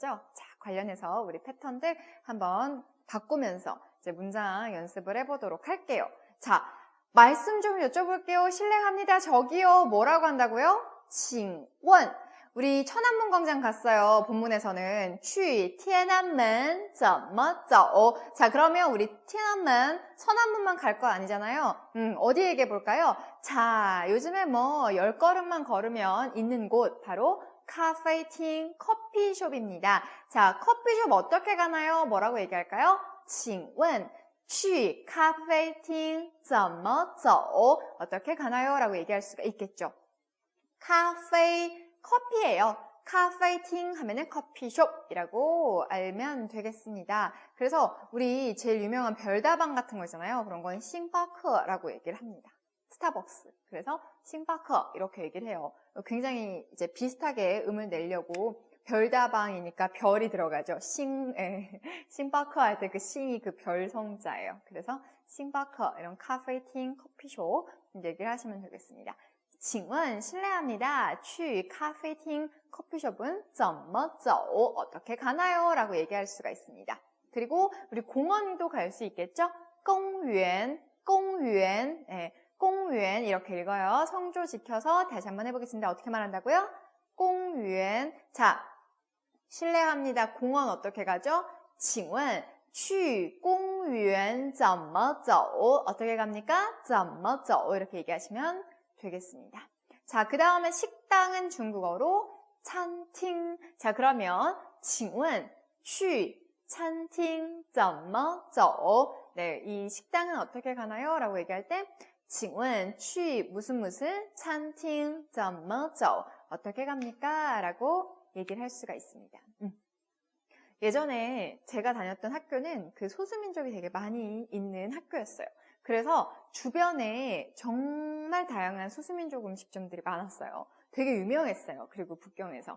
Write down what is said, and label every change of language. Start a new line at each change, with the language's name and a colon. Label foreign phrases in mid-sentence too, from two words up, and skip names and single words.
Korean: 자, 관련해서 우리 패턴들 한번 바꾸면서 이제 문장 연습을 해보도록 할게요. 자, 말씀 좀 여쭤볼게요. 실례합니다. 저기요. 뭐라고 한다고요?
Chinese: 请问.
Korean: 우리 천안문 광장 갔어요. 본문에서는
Chinese: 去天安门怎么走?
Korean: 자, 그러면 우리 天安门, 천안문만 갈 거 아니잖아요. 어디 얘기해 볼까요? 자, 요즘에 뭐 10걸음만 걸으면 있는 곳 바로 카페팅, 커피숍입니다. 자, 커피숍 어떻게 가나요? 뭐라고 얘기할까요?
Chinese: 请问去咖啡厅怎么走?
Korean: 어떻게 가나요? 라고 얘기할 수가 있겠죠. 카페, 커피예요. 카페팅 하면은 커피숍이라고 알면 되겠습니다. 그래서 우리 제일 유명한 별다방 같은 거 있잖아요. 그런 건 싱파크라고 얘기를 합니다. 스타벅스. 그래서 싱파크 이렇게 얘기를 해요. 굉장히 이제 비슷하게 음을 내려고 별다방이니까 별이 들어가죠. 싱파크 할 때 그 싱이 그 별 성자예요. 그래서 싱파크 이런 카페팅 커피숍 얘기를 하시면 되겠습니다.
Chinese: 请问 실례합니다. 去咖啡厅 커피숍은 怎么走?
Korean: 어떻게 가나요? 라고 얘기할 수가 있습니다. 그리고 우리 공원도 갈 수 있겠죠?
Chinese: 公园, 公园,
Korean: 네, 公园 이렇게 읽어요. 성조 지켜서 다시 한번 해보겠습니다. 어떻게 말한다고요?
Chinese: 公园.
Korean: 자, 실례합니다. 공원 어떻게 가죠?
Chinese: 请问去公园怎么走?
Korean: 어떻게 갑니까?
Chinese: 怎么走?
Korean: 이렇게 얘기하시면 되겠습니다. 자, 그 다음에 식당은 중국어로 餐厅. 자, 그러면
Chinese: 请问去餐厅怎么走?
Korean: 네, 이 식당은 어떻게 가나요? 라고 얘기할 때
Chinese: 请问去
Korean: 무슨
Chinese: 餐厅怎么走?
Korean: 어떻게 갑니까? 라고 얘기를 할 수가 있습니다. 예전에 제가 다녔던 학교는 그 소수민족이 되게 많이 있는 학교였어요. 그래서 주변에 정말 다양한 소수민족 음식점들이 많았어요. 되게 유명했어요. 그리고 북경에서.